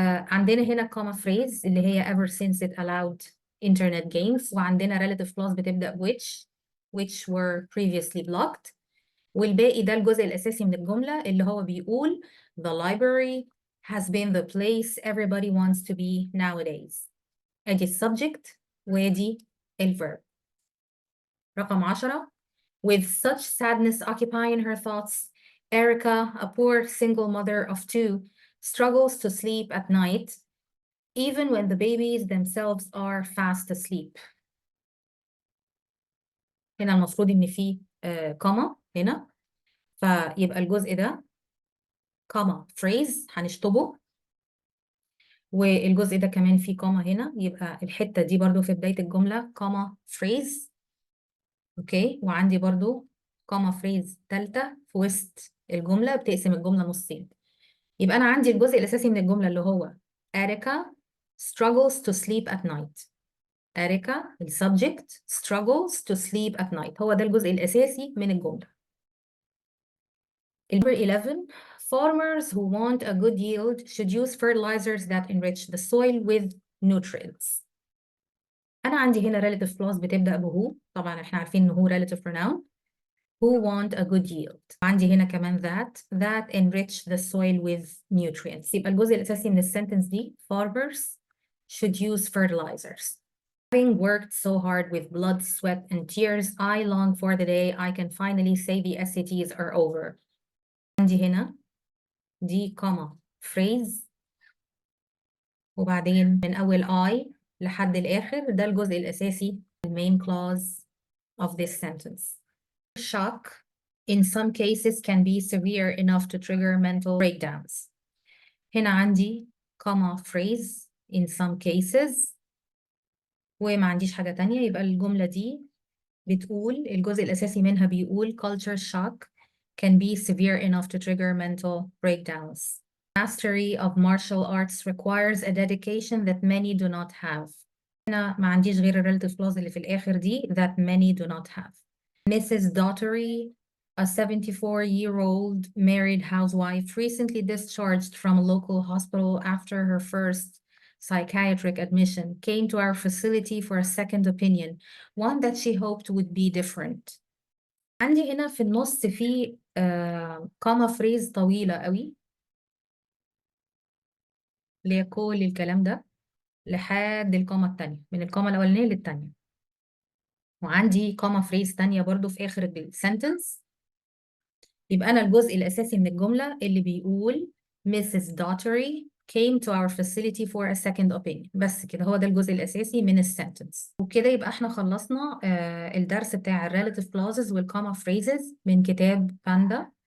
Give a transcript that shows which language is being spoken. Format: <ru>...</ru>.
<en>عندنا هنا comma phrase اللي هي ever since it allowed internet games، وعندنا relative clause بتبدأ which were previously blocked،</en> <ar>والباقي ده الجزء الأساسي من الجملة اللي هو بيقول</ar> <en>the library has been the place everybody wants to be nowadays.</en> <ar>ادي السبجكت وادي الverb. رقم 10.</ar> <en>With such sadness occupying her thoughts, Erica, a poor single mother of 2, struggles to sleep at night, even when the babies themselves are fast asleep.</en> <ar>هنا المفروض إن في كوما هنا، فيبقى الجزء ده كوما phrase هنشطبه، والجزء ده كمان فيه كوما هنا، يبقى الحتة دي برضو في بداية الجملة كوما phrase. اوكي، وعندي برضو كوما phrase تالتة في وسط الجملة بتقسم الجملة نصين. يبقى أنا عندي الجزء الأساسي من الجملة اللي هو</ar> <en>Erica struggles to sleep at night.</en> <ar>Erica السبجكت</ar> <en>struggles to sleep at night،</en> <ar>هو ده الجزء الأساسي من الجملة.</ar> <en>Number 11. Farmers who want a good yield should use fertilizers that enrich the soil with nutrients.</en> <ar>أنا عندي هنا relative clause بتبدأ بهو، طبعا احنا عارفين إن هو relative pronoun.</ar> <en>Who want a good yield.</en> <ar>عندي هنا كمان</ar> <en>that enrich the soil with nutrients.</en> <ar>يبقى الجزء الأساسي من السنتنس دي</ar> <en>farmers should use fertilizers. Having worked so hard with blood, sweat, and tears, I long for the day I can finally say the SATs are over.</en> <ar>عندي هنا دي comma phrase، وبعدين من أول I لحد الآخر ده الجزء الأساسي</ar> <en>main clause of this sentence. Shock in some cases can be severe enough to trigger mental breakdowns.</en> <ar>هنا عندي comma phrase</ar> <en>in some cases</en> <ar>وما عنديش حاجة تانية، يبقى الجملة دي بتقول الجزء الأساسي منها بيقول</ar> <en>culture shock can be severe enough to trigger mental breakdowns. Mastery of martial arts requires a dedication that many do not have.</en> <ar>هنا ما عنديش غير ال relative clause اللي في الآخر دي</ar> <en>that many do not have. Mrs. Daughtery, a 74-year-old married housewife, recently discharged from a local hospital after her first psychiatric admission, came to our facility for a second opinion, one that she hoped would be different.</en> <ar>عندي هنا في النص في كوما فريز طويلة قوي اللي هي كل الكلام ده لحد الكوما التانية، من الكوما الأولانية للتانية، وعندي كوما فريز تانية برضو في آخر السنتنس. يبقى أنا الجزء الأساسي من الجملة اللي بيقول</ar> <en>Mrs. Daughtery came to our facility for a second opinion.</en> <ar>بس كده، هو ده الجزء الأساسي من السنتنس. وبكده يبقى احنا خلصنا الدرس بتاع relative clauses والcomma phrases من كتاب باندا.</ar>